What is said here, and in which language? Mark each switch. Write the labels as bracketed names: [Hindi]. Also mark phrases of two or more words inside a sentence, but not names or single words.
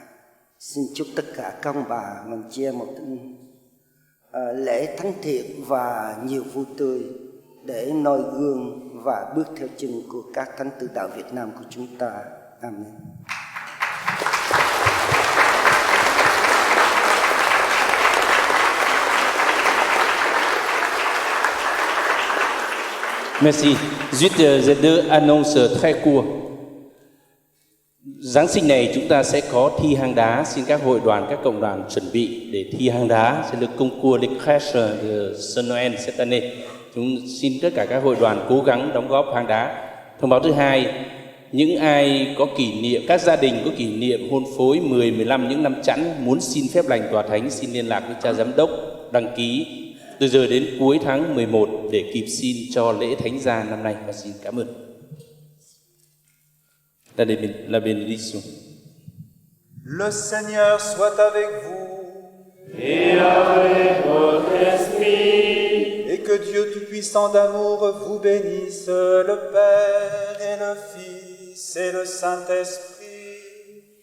[Vietnamese] Xin chúc tất cả các ông bà mình chia một lễ thánh thiện và nhiều vui tươi để noi gương và bước theo chân của các thánh tử đạo Việt Nam của chúng ta. Amen. [French] Merci. Juste deux annonces très court. [Vietnamese] Giáng sinh này chúng ta sẽ có thi hang đá. Xin các hội đoàn, các cộng đoàn chuẩn bị để thi hang đá. Sẽ được [French] concours les crèches de Saint Noël cette année. [Vietnamese] Chúng xin tất cả các hội đoàn cố gắng đóng góp hang đá. Thông báo thứ hai, những ai có kỷ niệm, các gia đình có kỷ niệm hôn phối 10, 15 những năm chẵn muốn xin phép lành tòa thánh, xin liên lạc với cha giám đốc, đăng ký từ giờ đến cuối tháng 11 để kịp xin cho lễ thánh gia năm nay. Và xin cảm ơn. [French] La bénédiction. Le Seigneur soit avec vous. Et avec votre esprit. Et que Dieu Tout-Puissant d'amour vous bénisse, le Père et le Fils et le Saint-Esprit.